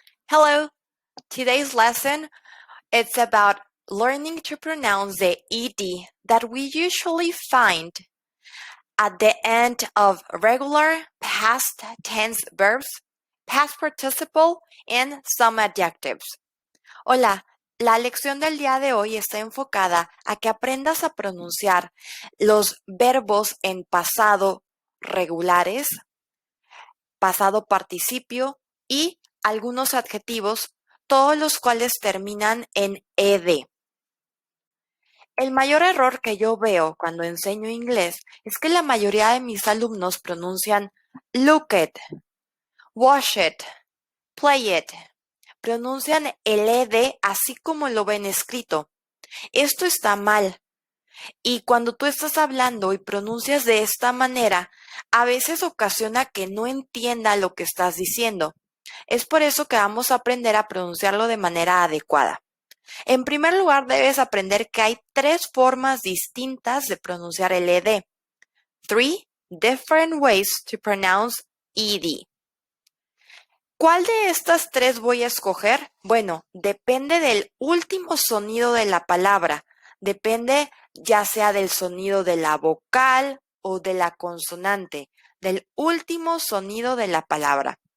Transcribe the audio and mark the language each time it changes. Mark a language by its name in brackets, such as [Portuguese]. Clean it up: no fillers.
[English] Hello, today's lesson it's about learning to pronounce the ed that we usually find at the end of regular past tense verbs, past participle, and some adjectives. [Spanish] Hola, la lección del día de hoy está enfocada a que aprendas a pronunciar los verbos en pasado regulares, pasado participio y algunos adjetivos, todos los cuales terminan en ed. El mayor error que yo veo cuando enseño inglés es que la mayoría de mis alumnos pronuncian [English] look it, wash it, play it. [Spanish] Pronuncian el ed así como lo ven escrito. Esto está mal. Y cuando tú estás hablando y pronuncias de esta manera, a veces ocasiona que no entienda lo que estás diciendo. Es por eso que vamos a aprender a pronunciarlo de manera adecuada. En primer lugar, debes aprender que hay 3 formas distintas de pronunciar el ed. [English] 3 different ways to pronounce ed. [Spanish] ¿Cuál de estas 3 voy a escoger? Bueno, depende del último sonido de la palabra. Depende ya sea del sonido de la vocal o de la consonante, del último sonido de la palabra.